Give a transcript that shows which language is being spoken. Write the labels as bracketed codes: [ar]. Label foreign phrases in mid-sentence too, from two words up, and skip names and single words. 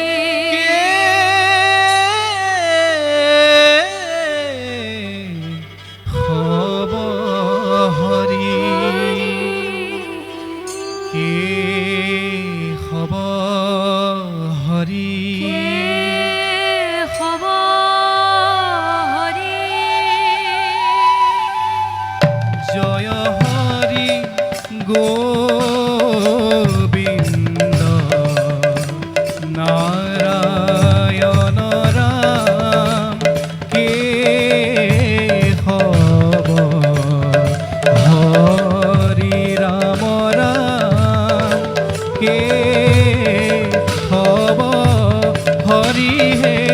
[as] হব হৰি হব হৰি হব হৰি জয় হৰি গোবিন্দ নারায়ণ রাম কে হব হরি রাম রাম কে হব হরি হে